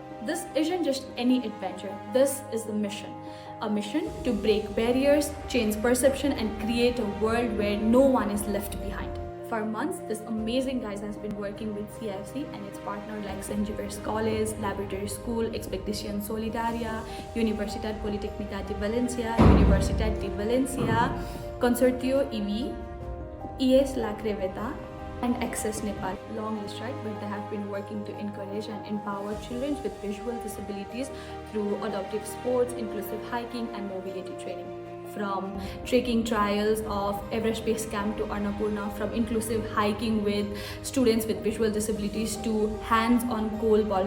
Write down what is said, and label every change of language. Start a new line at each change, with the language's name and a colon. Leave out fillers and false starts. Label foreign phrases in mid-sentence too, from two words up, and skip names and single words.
English: This isn't just any adventure, this is the mission. A mission to break barriers, change perception and create a world where no one is left behind. For months, this amazing guy has been working with CFC and its partners like Changemakers College, Laboratory School, Expedición Solidaria, Universitat Politècnica de València, Universitat de València, Consortium EWE, Creueta, and Access Nepal. Long list, right? But they have been working to encourage and empower children with visual disabilities through adaptive sports, inclusive hiking, and mobility training. From trekking trials of Everest Base Camp to Annapurna, from inclusive hiking with students with visual disabilities to hands-on coal ball.